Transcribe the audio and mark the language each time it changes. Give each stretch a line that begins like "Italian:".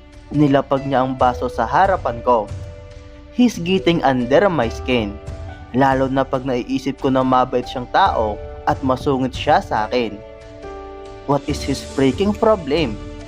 Filipino: Nilapag niya ang baso sa harapan ko.
English: He's getting under my skin.
Filipino: Lalo na pag naiisip ko na mabait siyang tao at masungit siya sa akin.
English: What is his freaking problem?